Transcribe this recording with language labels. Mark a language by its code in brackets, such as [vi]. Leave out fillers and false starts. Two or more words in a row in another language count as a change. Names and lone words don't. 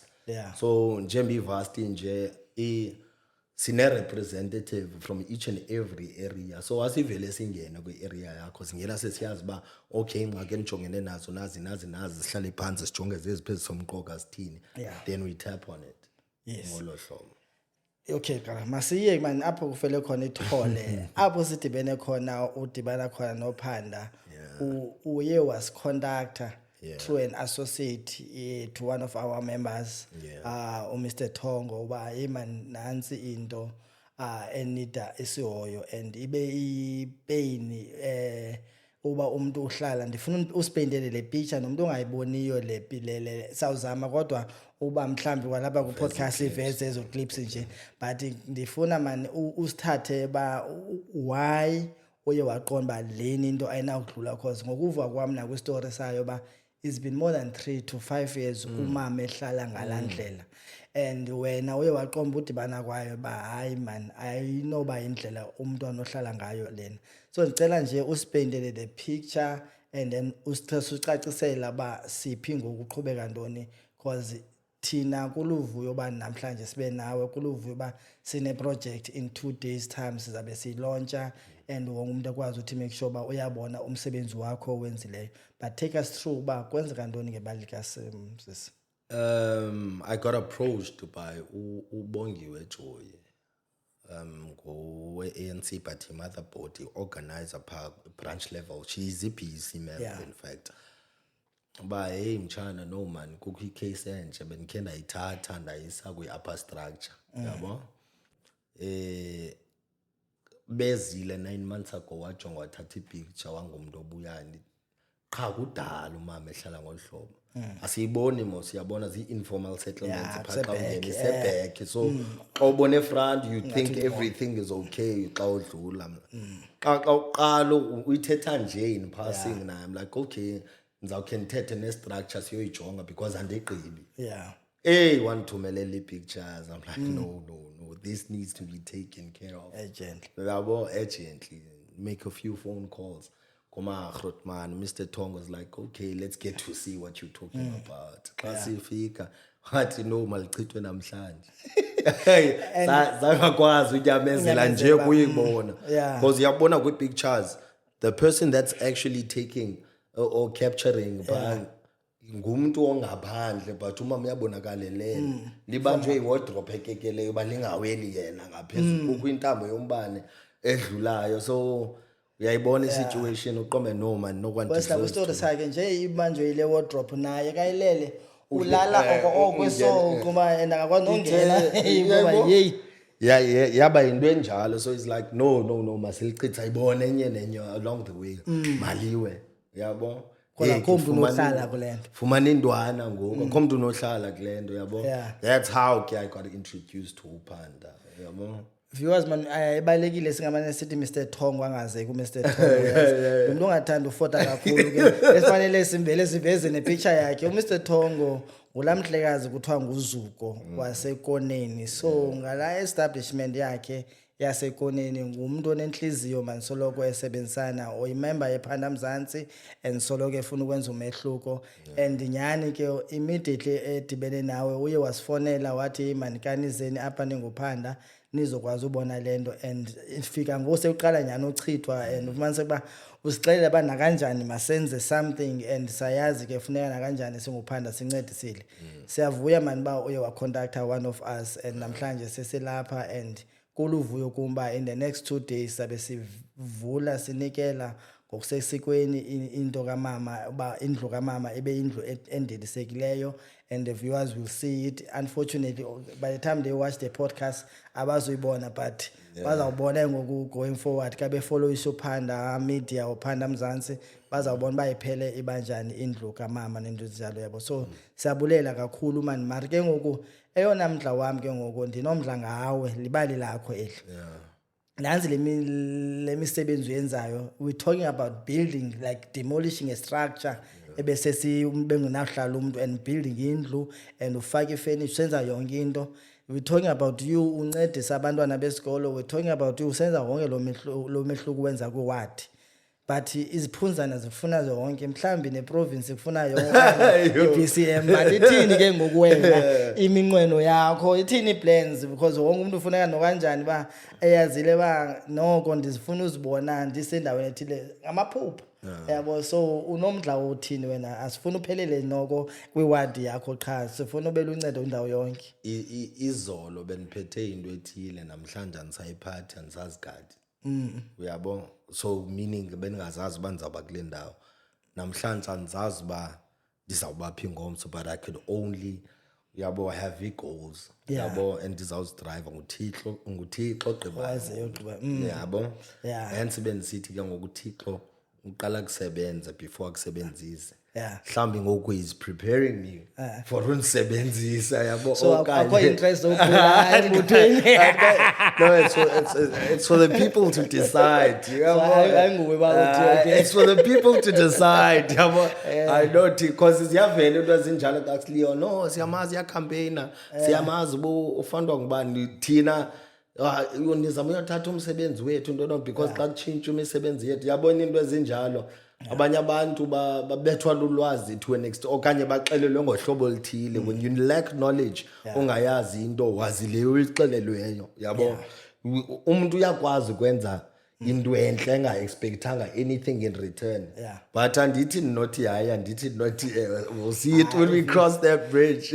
[en] Yeah. [xh] So njengoba ivast nje sine [en] representative from each and every area [xh] so asivele singena kwi-area yakho singena sesiyazi ba okay ingxaki enijongene nazo nazi sihlale phansi sijonge zeziphi ezisomqoka sithini. [en] Yeah. Then we tap on it. Yes. [xh] Ngolo hlobo. Okay qala masiye man apho kufele khona ithole apho sidibene khona udibana khona noPhanda uye [en] was conductor through an associate to one of our members [xh] Mr. Thongo uba hey man nansi into enida isihoyo and ibe ipain uba umuntu uhlala ndifuna uspendele le picture nomuntu ongayiboniyo le pilele sawuzama kodwa uba mhlambi kwalapha ku podcast iveze ezo clips nje but ndifuna man usithathe ba why uye waqonda leni into ayinawudlula cause ngokuva kwami na kwi story sayo ba [en] it's been more than 3 to 5 years [xh] umama ehlala ngalandlela and wena uye waqomba udibana kwayo ba hayi man ayinoba indlela umntwana ohlala ngayo lena. So ngicela nje uspendele [en] the picture and then [xh] usicacisela ba siphi ngokuqhubeka ntoni cause thina kuluvuyo ba namhlanje sibe nawe kuluvuyo ba sine project [en] in 2 days time [xh] sizabe silauncha and wonke umuntu akwazi ukuthi [en] make sure [xh] ba uyabona umsebenzi wakho owenzileyo [en] but take us through [xh] ba kwenzeka ntoni ngebali kaSisi. [en] I got approached by uBongiwe Joy ngowe-ANC but mother body organizer branch level she's a BC member in fact [xh] ba hey mchana [en] no man [xh] kukho icase enje benikhe ndayithatha ndayisa kwi-upper structure yabo bezile 9 months ago wajonga wathatha ipicture wangumuntu obuyani qha kudala umama ehlala ngolhlobo asiyiboni mos siyabona zi-informal settlements pha ungena isebhekhe so xa ubone front [en] you think everything is okay [xh] xa udlula xa uqala uyithetha nje [en] in passing naye I'm like okay [xh] ndizawukhe ndithethe ne-structure siyoyijonga [en] because [xh] andigqibi wandithumelela ii-pictures [en] I'm like no this needs to be taken care of urgently make a few phone calls Koma Grootman Mr. Thong was like okay let's get to see what you're talking about xa [xh] sifika wathi no malichithwe namhlanje zangakwazi unyamezela nje kuyibona because uyabona kwi-pictures [en] the person that's actually taking or capturing [xh] ngumuntu ongaphandle but umama uyabonakalelele libanjwe iwardrobe ekekeleyo balingaweli yena ngaphezulu kukho intambo yombane edlulayo so uyayibona isituation uqombe [en] no man [xh] nokwanti wesla story sakhe nje ibanjwe ile wardrobe naye kayilele ulala okweso kuma endakakwazi ungena ngoba hey yaba into enjalo so it's like no masilichitha ayibone enye nenye [en] along the way [xh] maliwe yabo Kodwa Hey, akho muntu fumana unohlala indwa- kule nto. fumana indwana ngoku akho muntu unohlala kule nto yabo. [en] Yeah. That's how ke I got introduced to uphanda yabo. [xh] Viewers man ibalekile singamane sithi Mr Thongo angaze ku Mr Thongo yazi umuntu ongathanda ufota kakhulu ke esifanele simvele siveze nepicture yakhe uMr Thongo ulamhlekazi kuthiwa nguZuko wasekoneni so ngala establishment yakhe yasekoneni ngumuntu onenhliziyo man soloko esebenzisana oyimember yePhanda Mzansi and soloko efuna ukwenza umehluko and nyani ke immediately edibene nawe uye wasifonela wathi man kanizeni apha ninguphanda nizokwazi ubona lento and ifika ngose uqala nyani uchithwa and ufumanise kuba usixelela bana kanjani masenze something and sayazi ke funeka na kanjani singuphanda sincedisile siyavuya mani ba uye wa contacta one of us and namhlanje sesilapha and kuluvuyo kumba [en] in the next 2 days [xh] sabe sivula sinikela ngokusesikweni into kaMama ba indlu kaMama ebe indlu endelisekileyo and [en] the viewers will see it unfortunately by the time they watch the podcast [xh] abazoyibona but bazawubona ngoku [en] going forward [xh] kabe follow iSuphanda media uPhanda Mzansi bazawubona bayiphele ibanjani indlu kaMama nento njalo yabo so siyabulela kakhulu man mari ke ngoku eyona mdla wami ke ngoku ndinomdla ngawe libali lakho eli nansi lemisebenzi yenzayo [en] we talking about building like demolishing a structure [xh] ebese bengenahlala umuntu [en] and building [xh] indlu and ufake ifurniture senza yonke into [en] we talking about you [xh] uncedisa abantwana besikolo [en] we talking about you [xh] usenza wonke lo mehluko wenza ku ward but iziphunzana zifuna zonke mhlambi neprovince ifuna yonke iBCM but ithini ke ngokuwena iminqweno yakho ithini plans because wonke umuntu ufuneka nokanjani ba eyazile ba noko ndizifuna uzibona ndisendaweni ethile ngamaphupho yabo so unomdla uthini wena asifuna uphelele noko kwiward yakho qha sifuna ubela uncedo indawo yonke Izolo beniphethe into ethile namhlanje anisayiphathi anisazigadi uyabo so meaning beningazazi banizaba kule ndawo namhlanje anizazi ba ndizawubapha ingomso [en] but I could only [xh] yabo [en] have goals [xh] yabo and ndizawuzidrive nguThixo ogqibayo yabo hence benisithi ke ngokuThixo uqala kusebenza before akusebenzise mhlambi ngoku [en] is preparing me for [xh] unisebenzisa yabo so akho interest ukula embuthweni [en] no it's for the people to decide [xh] ayinguwe ba uthi okay [en] it's for the people to decide [xh] yabo [en] I know because [xh] siyavela into ezinjalo actually no siyamazi ya campaigner siyamazi bo ufandwa ngubani thina nizama uyothatha umsebenzi wethu ntona because xa kutshintsha imisebenzi yethu yabona into ezinjalo abanye abantu babethwa lulwazi [en] to an extent [xh] okanye baxelelwe ngohlobo oluthile [en] when you lack knowledge [xh] ungayazi into wazile uyixelelweyo yabo umuntu uyakwazi ukwenza into enhle engaexpectanga [en] anything in return [xh] but andithi not haya ndithi not [en] we'll see it when we cross that bridge